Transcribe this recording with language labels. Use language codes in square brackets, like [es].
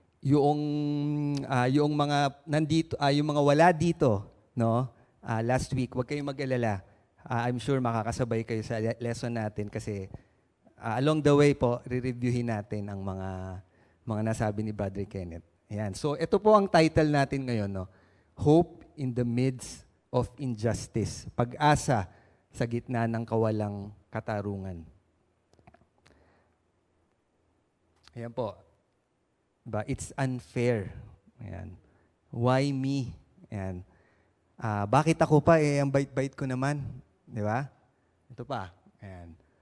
[tl] Yung mga nandito, yung mga wala dito, no? [en] Last week, [tl] huwag kayong mag-alala. [en] I'm sure [tl] makakasabay kayo sa lesson natin kasi [en] along the way [tl] po, re-reviewin natin ang mga nasabi ni Brother Kenneth. Yan. So, ito po ang title natin ngayon, no? [en] Hope in the midst of injustice. [tl] Pag-asa sa gitna ng kawalang katarungan. Ayan po. Diba? [en] It's unfair. [tl] Ayan. [en] Why me? [tl] Ayan. Bakit ako pa? Ang bait-bait ko naman. Di ba? Ito pa. Ayan.